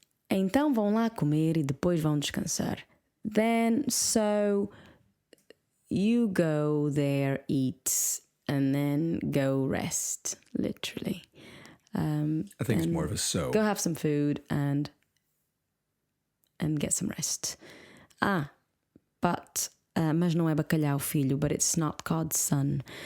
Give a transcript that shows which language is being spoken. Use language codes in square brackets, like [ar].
[pt] Então vão lá comer e depois vão descansar. [en] Then, so you go there, eat, and then go rest, literally. I think it's more of a so. Go have some food and get some rest. But... [pt] mas não é bacalhau, filho, [en] but it's not cod, son.